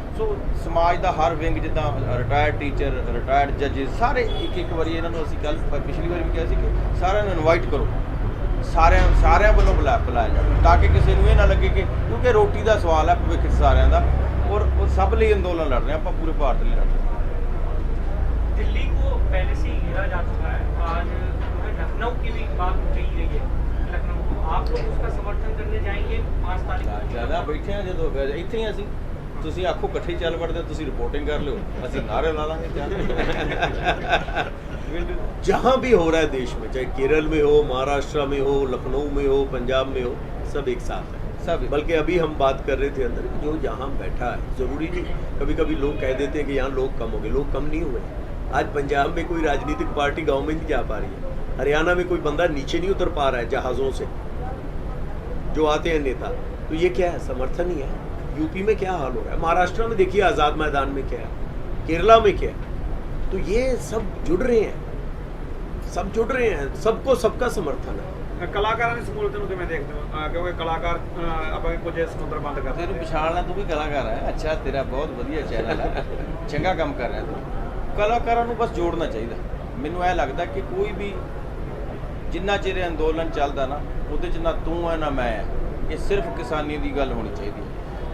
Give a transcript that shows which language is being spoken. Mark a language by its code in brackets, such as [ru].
[pa] ਸੋ ਸਮਾਜ ਦਾ ਹਰ ਵਿੰਗ, ਜਿੱਦਾਂ retired teacher, retired ਜੱਜਿਸ, ਸਾਰੇ ਇੱਕ ਵਾਰੀ ਇਹਨਾਂ ਨੂੰ ਅਸੀਂ ਕੱਲ ਪਿਛਲੀ ਵਾਰੀ ਵੀ ਕਿਹਾ ਸੀ ਕਿ ਸਾਰਿਆਂ ਨੂੰ ਇਨਵਾਈਟ ਕਰੋ, ਸਾਰਿਆਂ ਵੱਲੋਂ ਬੁਲਾਇਆ ਜਾਵੇ, ਤਾਂ ਕਿ ਕਿਸੇ ਨੂੰ ਇਹ ਨਾ ਲੱਗੇ ਕਿ ਕਿਉਂਕਿ ਰੋਟੀ ਦਾ ਸਵਾਲ ਹੈ ਭਵਿੱਖ 'ਚ ਸਾਰਿਆਂ ਦਾ, ਔਰ ਸਭ ਲਈ ਅੰਦੋਲਨ ਲੜ ਰਹੇ ਆਪਾਂ, ਪੂਰੇ ਭਾਰਤ ਲਈ ਲੜ ਰਹੇ ਹਾਂ। [hi] दिल्ली को पहले से ही घेरा जा चुका है, आज लखनऊ की भी बात कही गई है। लखनऊ को आप लोग उसका समर्थन करने जाएंगे 5 तारीख को? [pa] ਜਿਆਦਾ ਬੈਠੇ ਆ ਜਦੋਂ ਇੱਥੇ ਹੀ ਅਸੀਂ, ਤੁਸੀਂ ਆਖੋ ਇਕੱਠੇ ਹੀ ਚੱਲ ਵੜਦੇ, ਤੁਸੀਂ ਰਿਪੋर्टिंग कर लो, ਅਸੀਂ ਨਾਰੇ ਲਾ ਲਾਂਗੇ। [hi] जहाँ भी हो रहा है देश में, चाहे केरल में हो, महाराष्ट्र में हो, लखनऊ में हो, पंजाब में हो, सब एक साथ है सब। बल्कि अभी हम बात कर रहे थे अंदर कि जो जहाँ बैठा है, जरूरी नहीं, कभी कभी लोग कह देते हैं कि यहाँ लोग कम हो गए, लोग कम नहीं हुए। आज पंजाब में कोई राजनीतिक पार्टी गाँव में नहीं जा पा रही है, हरियाणा में कोई बंदा नीचे नहीं उतर पा रहा है जहाज़ों से जो आते हैं नेता, तो ये क्या है? समर्थन ही है। यूपी में क्या हाल हो रहा है, महाराष्ट्र में देखिए आज़ाद मैदान में क्या है, केरला में क्या है, तो ये सब जुड़ रहे हैं, सबको सबका समर्थन है। [pa] ਕਲਾਕਾਰਾਂ ਦੀ ਸਹੂਲਤ ਨੂੰ ਕਿਵੇਂ ਦੇਖਦੇ ਹੋ? ਕਿਉਂਕਿ ਕਲਾਕਾਰ ਆਪਾਂ ਕੁਝ ਸਮੁੰਦਰ ਬੰਦ ਕਰਦੇ ਤੈਨੂੰ ਪਛਾਣਨਾ, ਤੂੰ ਵੀ ਕਲਾਕਾਰ ਹੈ। ਅੱਛਾ, ਤੇਰਾ ਬਹੁਤ ਵਧੀਆ ਚੈਨਲ ਹੈ, ਚੰਗਾ ਕੰਮ ਕਰ ਰਿਹਾ ਤੂੰ। ਕਲਾਕਾਰਾਂ ਨੂੰ ਬਸ ਜੋੜਨਾ ਚਾਹੀਦਾ। ਮੈਨੂੰ ਇਹ ਲੱਗਦਾ ਕਿ ਕੋਈ ਵੀ ਜਿੰਨਾ ਚਿਰ ਅੰਦੋਲਨ ਚੱਲਦਾ ਨਾ, ਉਹਦੇ 'ਚ ਨਾ ਤੂੰ ਹੈ ਨਾ ਮੈਂ ਹੈ, ਇਹ ਸਿਰਫ ਕਿਸਾਨੀ ਦੀ ਗੱਲ ਹੋਣੀ ਚਾਹੀਦੀ ਹੈ।